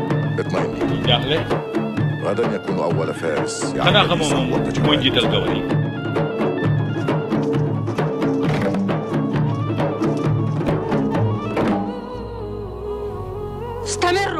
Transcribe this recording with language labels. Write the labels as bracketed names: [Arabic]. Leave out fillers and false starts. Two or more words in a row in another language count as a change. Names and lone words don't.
[Arabic] اطمئني. [Wolof] bul jaaxle [Arabic] غدا يكون أول فارس [Wolof] xanaa [Arabic] يعمل [Wolof] xamoo [Arabic] النظام [Wolof] moom mooy [Arabic] والتجمعات. [Wolof] njiital gawar yi. [Arabic] استمروا.